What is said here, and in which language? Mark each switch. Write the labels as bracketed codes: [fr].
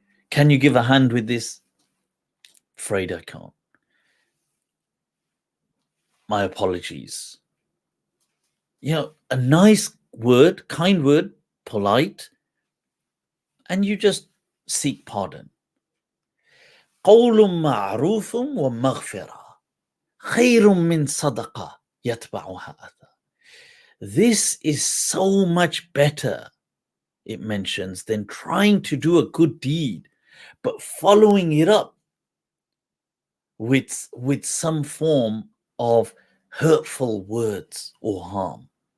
[en] Can you give a hand with this? Afraid I can't. My apologies. A nice word, kind word, polite, and you just seek pardon. [ar] قول معروف ومغفرة خير من صدقة يتبعها أذى. [en] This is so much better, it mentions, than trying to do a good deed, but following it up with some form of hurtful words or harm.